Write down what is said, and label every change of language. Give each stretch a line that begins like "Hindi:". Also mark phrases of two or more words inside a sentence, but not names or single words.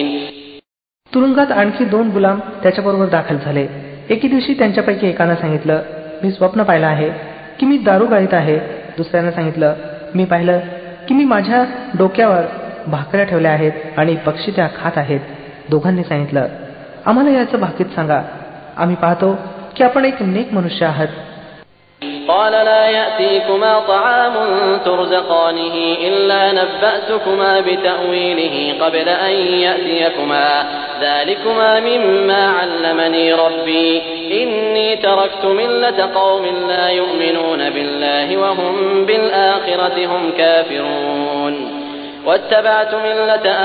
Marathi: तुरुंगात आणखी 2 गुलाम त्याच्याबरोबर दाखल झाले. एके दिवशी त्यांच्यापैकी एकानं सांगितलं, मी स्वप्न पाहिलं आहे की मी दारू गाळीत आहे. दुसऱ्यानं सांगितलं, मी पाहिलं की मी माझ्या डोक्यावर भाकऱ्या ठेवल्या आहेत आणि पक्षी त्या खात आहेत. दोघांनी सांगितलं, आम्हाला याचं भाकीत सांगा, आम्ही पाहतो की आपण एक नेक मनुष्य आहात.
Arabic: قال لا يأتيكما طعام ترزقانه إلا نبأتكما بتأويله قبل أن يأتيكما ذلكما مما علمني ربي إني تركت ملة قوم لا يؤمنون بالله وهم بالآخرة هم كافرون واتبعت ملة